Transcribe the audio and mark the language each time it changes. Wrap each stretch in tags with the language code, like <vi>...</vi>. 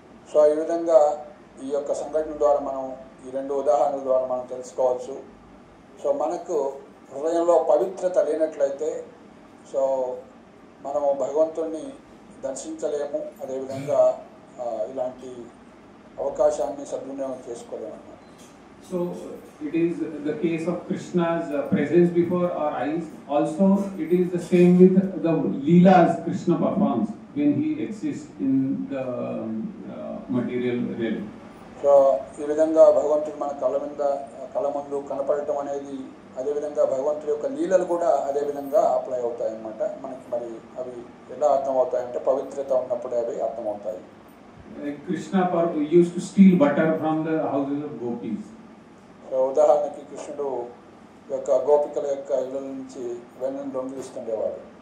<te>So ఈ విధంగా ఈ యొక్క సంఘటన ద్వారా మనం ఈ రెండు ఉదాహరణల ద్వారా మనం తెలుసుకోవచ్చు. సో మనకు హృదయంలో పవిత్రత లేనట్లయితే సో మనము భగవంతుణ్ణి దర్శించలేము, అదేవిధంగా ఇలాంటి అవకాశాన్ని సద్వినియోగం చేసుకోలేము.</te> <en>So it is the case of Krishna's presence before our eyes. Also it is the same with the leelas Krishna performs when he exists in the material realm.</en> <te>So ఈ విధంగా భగవంతుడు మన కళ్ళ ముందు కనపడటం అనేది, అదేవిధంగా భగవంతుడి యొక్క లీలలు కూడా అదేవిధంగా అప్లై అవుతాయి అన్నమాట. మనకి మరి అవి ఎలా అర్థమవుతాయంటే పవిత్రత ఉన్నప్పుడే అవి అర్థమవుతాయి.</te> <en>Krishna used to steal butter from the houses of gopis.</en> <te>So ఉదాహరణకి కృష్ణుడు యొక్క గోపికల యొక్క ఇళ్ళ నుంచి వెన్నను దొంగిలిస్తుండేవాడు.</te>